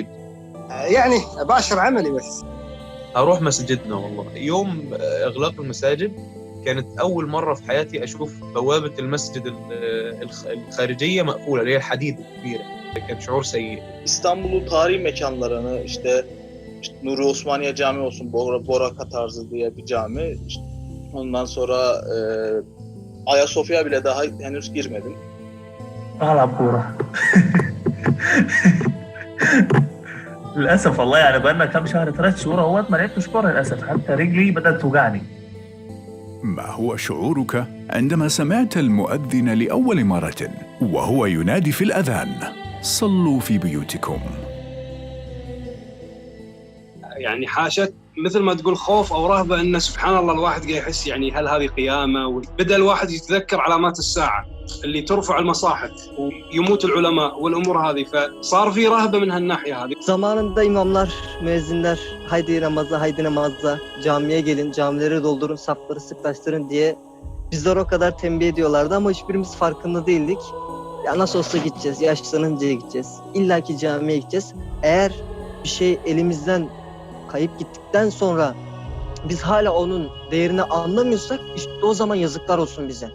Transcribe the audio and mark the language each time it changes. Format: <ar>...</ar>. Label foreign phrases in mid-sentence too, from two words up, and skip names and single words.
<ar>يعني أباشر عملي بس. أروح مسجدنا والله. يوم إغلاق المساجد كانت أول مرة في حياتي أشوف بوابة المسجد الخارجية مقفولة، اللي هي الحديد الكبيرة. كان شعور سيء.</ar> <tr>İstanbul'un tarihi mekanlarını işte Nuri Osmaniye Camii olsun, Boraka tarzı diye bir cami. Ondan sonra Ayasofya bile daha henüz girmedim.</tr> <ar>كورة. للأسف والله يعني بقالنا كم شهر 3 شهور اهوت ما لعبتش كورة للأسف، حتى رجلي بدأت توجعني. ما هو شعورك عندما سمعت المؤذن لأول مرة وهو ينادي في الأذان: صلوا في بيوتكم؟ يعني حاشت مثل ما تقول خوف أو رهبة، إن سبحان الله الواحد قاعد يحس يعني هل هذه قيامة؟ بدأ الواحد يتذكر علامات الساعة اللي ترفع المصاحف ويموت العلماء والأمور هذه، فصار في رهبة من هالناحية هذه.</ar> <tr>Zamanında imamlar, müezzinler haydi namaza, camiye gelin, camileri doldurun, safları sıklaştırın diye bizler o kadar tembih ediyorlardı ama hiçbirimiz farkında değildik. Ya nasıl olsa gideceğiz, yaşlanıncaya gideceğiz. İlla ki camiye gideceğiz. Eğer bir şey elimizden kayıp gittikten sonra biz hala onun değerini anlamıyorsak işte o zaman yazıklar olsun bize.</tr>